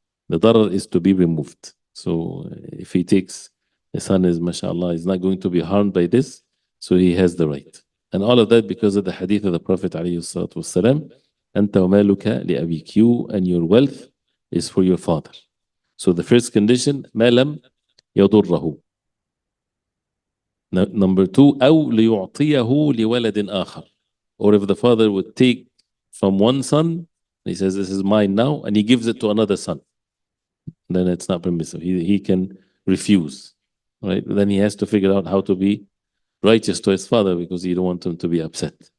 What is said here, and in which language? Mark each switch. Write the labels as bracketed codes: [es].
[en] The darar is to be removed. So if he takes, the son is, mashallah, is not going to be harmed by this, so he has the right. And all of that because of the hadith of the Prophet عليه الصلاة والسلام, [ar] أنت ومالك لأبيك, [en] you and your wealth is for your father. So the first condition, [ar] ما لم يضره. [en] Number 2, [ar] أو ليعطيه لولد آخر. [en] Or if the father would take from one son, he says, this is mine now, and he gives it to another son, then it's not permissible. He can refuse, right? Then he has to figure out how to be righteous to his father because he don't want him to be upset.